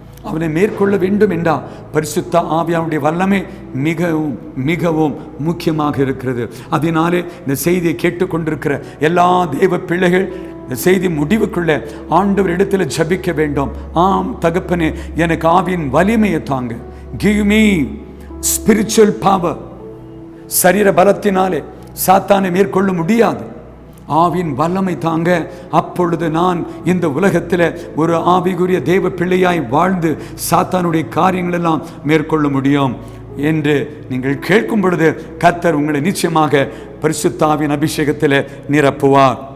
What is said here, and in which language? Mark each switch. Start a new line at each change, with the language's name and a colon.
Tamil: அவனை மேற்கொள்ள வேண்டும் என்றால் பரிசுத்த ஆவியானுடைய வல்லமை மிகவும் மிகவும் முக்கியமாக இருக்கிறது. அதனாலே இந்த செய்தியை கேட்டுக்கொண்டிருக்கிற எல்லா தேவ பிள்ளைகள் இந்த செய்தி முடிவுக்குள்ள ஆண்டவர் இடத்துல ஜபிக்க வேண்டும். ஆம் தகப்பனே, எனக்கு ஆவியின் வலிமையை தாங்க.
English: Give me spiritual power.
Tamil: சரீர பலத்தினாலே சாத்தானை மேற்கொள்ள முடியாது, ஆவியின் வல்லமை தாங்க. அப்பொழுது நான் இந்த உலகத்தில் ஒரு ஆவிக்குரிய தேவ பிள்ளையாய் வாழ்ந்து சாத்தானுடைய காரியங்கள் எல்லாம் மேற்கொள்ள முடியும் என்று நீங்கள் கேட்கும் பொழுது கர்த்தர் உங்களை நிச்சயமாக பரிசுத்த ஆவியின் அபிஷேகத்தில் நிரப்புவார்.